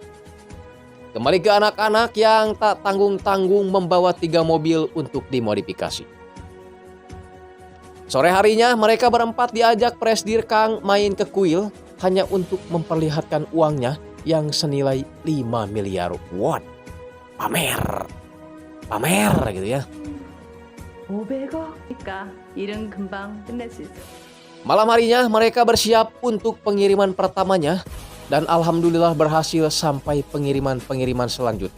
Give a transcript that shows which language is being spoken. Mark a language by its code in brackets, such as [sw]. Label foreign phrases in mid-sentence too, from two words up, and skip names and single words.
[id] Kembali ke anak-anak yang tak tanggung-tanggung membawa 3 mobil untuk dimodifikasi. Sore harinya mereka berempat diajak Presidir Kang main ke kuil hanya untuk memperlihatkan uangnya yang senilai 5 miliar won. Pamer gitu ya. [ko] 500억이니까 일은 금방 끝낼 수 있어. [id] Malam harinya mereka bersiap untuk pengiriman pertamanya dan alhamdulillah berhasil sampai pengiriman-pengiriman selanjutnya.